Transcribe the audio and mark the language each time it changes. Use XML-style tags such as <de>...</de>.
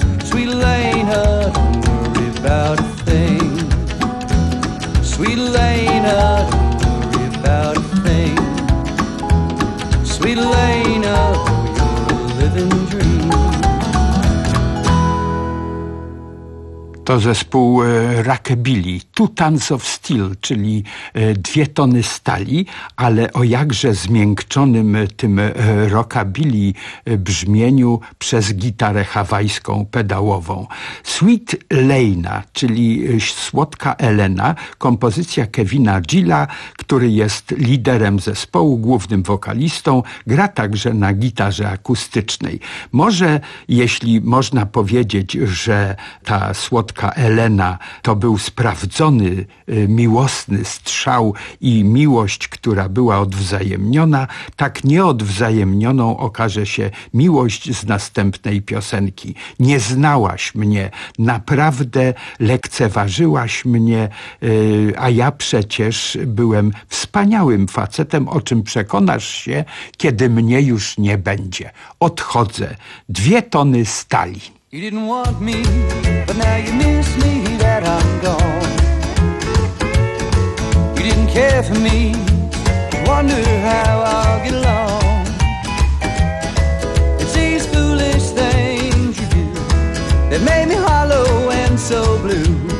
<en>Sweet Elaine, don't worry about a thing. Sweet Elaine, don't worry about a thing. Sweet Elaine, you're a living dream.</en> <pl>To zespół Rockabilly, Two Tons of Steel, czyli dwie tony stali, ale o jakże zmiękczonym tym rockabilly brzmieniu przez gitarę hawajską pedałową. Sweet Elaine, czyli słodka Elena, kompozycja Kevina Gilla, który jest liderem zespołu, głównym wokalistą, gra także na gitarze akustycznej. Może, jeśli można powiedzieć, że ta słodka Elena to był sprawdzony, miłosny strzał i miłość, która była odwzajemniona, tak nieodwzajemnioną okaże się miłość z następnej piosenki. Nie znałaś mnie, naprawdę lekceważyłaś mnie, a ja przecież byłem wspaniałym facetem, o czym przekonasz się, kiedy mnie już nie będzie. Odchodzę. Dwie tony stali.</pl> <en>You didn't want me, but now you miss me that I'm gone. You didn't care for me, wonder how I'll get along. It's these foolish things you do that made me hollow and so blue.</en>